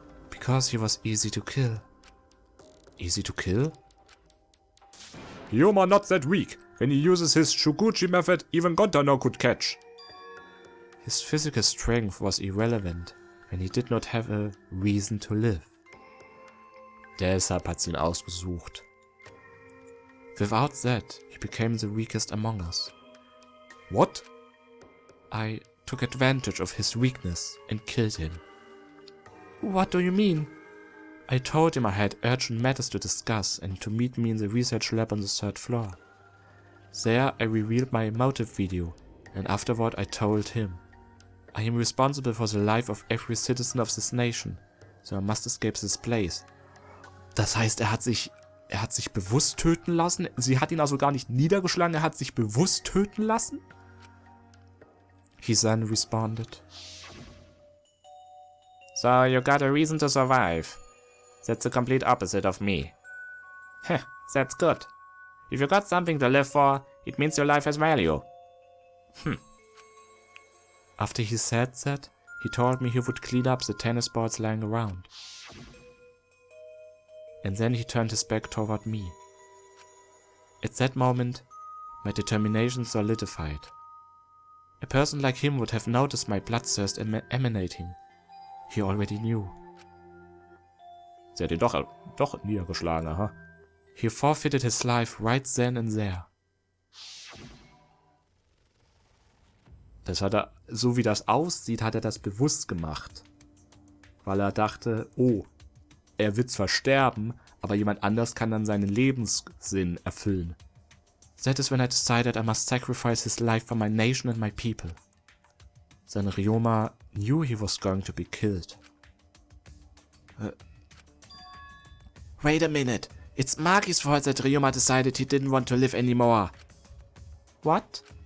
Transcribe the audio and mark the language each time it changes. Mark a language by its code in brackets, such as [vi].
[en] Because he was easy to kill. Easy to kill? Ryoma not that weak. When he uses his Shuguchi method, even Gontano could catch. His physical strength was irrelevant, and he did not have a reason to live. [de] Deshalb hat sie ihn ausgesucht. [en] Without that, he became the weakest among us. What? I took advantage of his weakness and killed him. What do you mean? I told him I had urgent matters to discuss and to meet me in the research lab on the 3rd floor. There I revealed my motive video, and afterward I told him, I am responsible for the life of every citizen of this nation, so I must escape this place. [de] Das heißt, er hat sich bewusst töten lassen? Sie hat ihn also gar nicht niedergeschlagen, er hat sich bewusst töten lassen? [en] He then responded. So you got a reason to survive. That's the complete opposite of me. Heh, that's good. If you got something to live for, it means your life has value. After he said that, he told me he would clean up the tennis balls lying around. And then he turned his back toward me. At that moment, my determination solidified. A person like him would have noticed my bloodthirst emanating. He already knew. [de] Sie hat ihn doch niedergeschlagen, aha. [en] He forfeited his life right then and there. [de] Das hat er, so wie das aussieht, hat er das bewusst gemacht. Weil er dachte, oh, er wird zwar sterben, aber jemand anders kann dann seinen Lebenssinn erfüllen. [en] That is when I decided I must sacrifice his life for my nation and my people. Then Ryoma knew he was going to be killed. Wait a minute. It's Maki's fault that Ryoma decided he didn't want to live anymore. What?